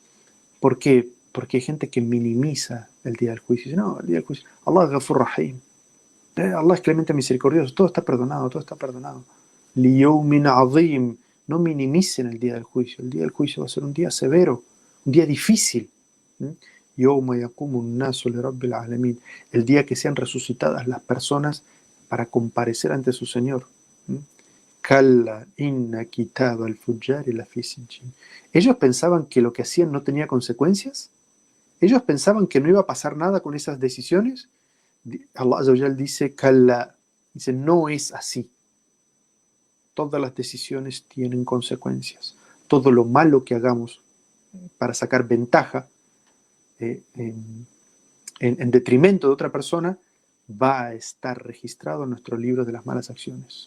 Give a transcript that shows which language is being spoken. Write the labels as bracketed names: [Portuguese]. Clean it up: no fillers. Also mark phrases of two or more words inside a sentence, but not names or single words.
[Spanish] ¿Por qué? Porque hay gente que minimiza el día del juicio. Dice, no, el día del juicio. Allah es [Arabic] غفور رحيم. [Spanish] Allah es clemente misericordioso. Todo está perdonado, todo está perdonado. [Arabic] ليوم عظيم. [Spanish] No minimicen el día del juicio. El día del juicio va a ser un día severo, un día difícil. [Arabic] يوم يقوم الناس لرب العالمين. [Spanish] El día que sean resucitadas las personas para comparecer ante su Señor. [Arabic] كلا إن كتاب الفجار لفي سجين. [Spanish] Ellos pensaban que lo que hacían no tenía consecuencias. Ellos pensaban que no iba a pasar nada con esas decisiones. [Arabic] الله عز وجل [Spanish] dice, Kalla, dice, no es así. Todas las decisiones tienen consecuencias. Todo lo malo que hagamos para sacar ventaja en detrimento de otra persona va a estar registrado en nuestro libro de las malas acciones.